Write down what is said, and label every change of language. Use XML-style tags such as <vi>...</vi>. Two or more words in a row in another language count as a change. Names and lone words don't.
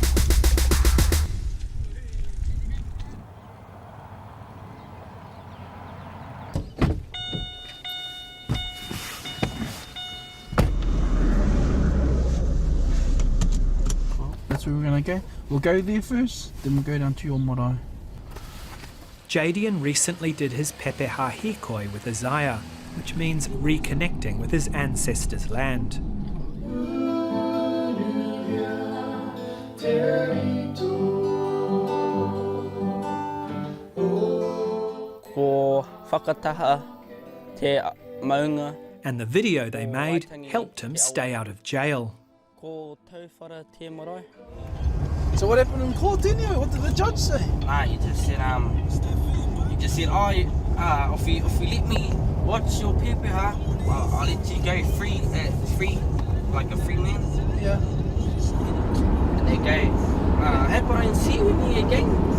<en>That's where we're going to go. We'll go there first, then we'll go down to your marae. Jadian recently did his pepeha hikoi with Isaiah, which means reconnecting with his ancestors' land.</en> <mi>Ko whakataha te maunga.</mi> <en>And the video they made helped him stay out of jail.</en> <mi>Ko tauwhara te marae.</mi> <en>So what happened in court anyway? What did the judge say? He just said, if you let me watch your pepeha, I'll let you go free, like a free man. Yeah. And they go, hope I don't see you with me again.</en>